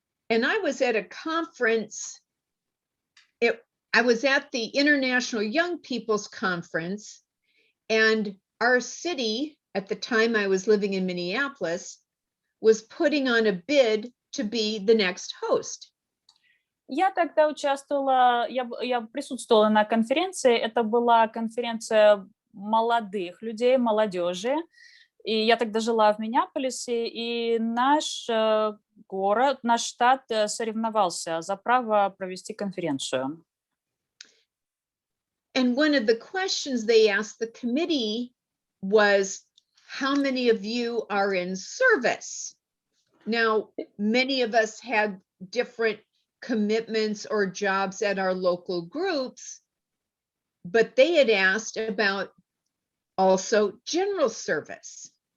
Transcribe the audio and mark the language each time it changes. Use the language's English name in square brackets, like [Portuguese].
[English] And I was at a conference, I was at the International Young People's Conference, and our city, at the time I was living in Minneapolis, was putting on a bid to be the next host. [Russian] Я тогда участвовала, я присутствовала на конференции, это была конференция молодых людей, молодежи, и я тогда жила в Миннеаполисе, и наш город, наш штат соревновался за право провести конференцию. [English] And one of the questions they asked the committee was, how many of you are in service? Now, many of us had different commitments or jobs at our local groups, but they had asked about also general service.